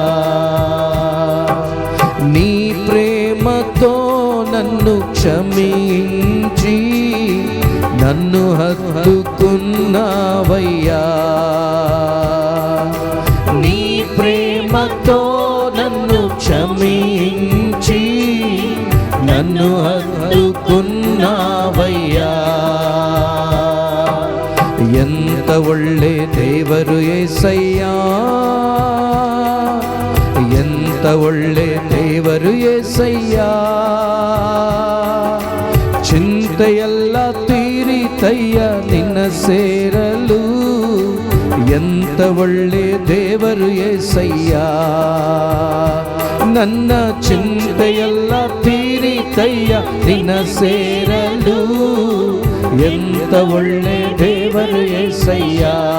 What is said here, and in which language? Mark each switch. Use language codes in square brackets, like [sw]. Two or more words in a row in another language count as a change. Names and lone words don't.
[te] నీ ప్రేమతో నన్ను క్షమించి నన్ను హత్తుకున్నావయ్యా. నీ ప్రేమతో నన్ను క్షమించి నన్ను హత్తుకున్నావయ్యా. [kn] ఎంత ಒಳ್ಳೆ ದೇವರು యేసయ్యಾ, ఎంత ಒಳ್ಳೆ ದೇವರು యేసయ్ಯಾ. ಚಿಂತೆಯೆಲ್ಲ ತೀರಿತಯ್ಯ ನಿನ್ನ ಸೇರಲು, ಎಂತ ಒಳ್ಳೆ ದೇವರು యేసయ్యಾ. ನನ್ನ ಚಿಂತೆಯೆಲ್ಲ ತೀರಿತಯ್ಯ ನಿನ್ನ ಸೇರಲು, ಎಂತ ಒಳ್ಳೆ ದೇವರು యేసయ్యಾ.